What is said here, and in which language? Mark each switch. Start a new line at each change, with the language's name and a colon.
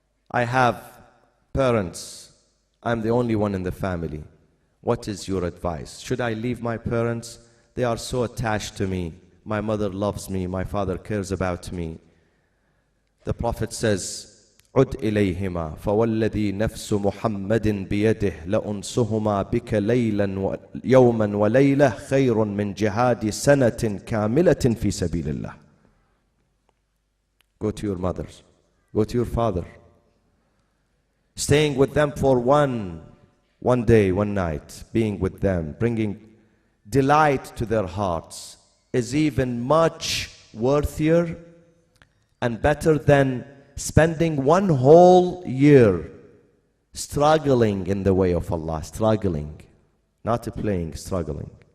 English: I have parents. I'm the only one in the family. What is your advice? Should I leave my parents? They are so attached to me. My mother loves me. My father cares about me. The Prophet says,
Arabic: عد إليهما فوالذي نفس محمد بيده لأنسهما بك ليلا يوما وليلة خير من جهاد سنة كاملة في سبيل الله.
English: Go to your mothers, go to your father. Staying with them for one day, one night, being with them, bringing delight to their hearts is even much worthier and better than spending one whole year struggling in the way of Allah, struggling, not playing, struggling.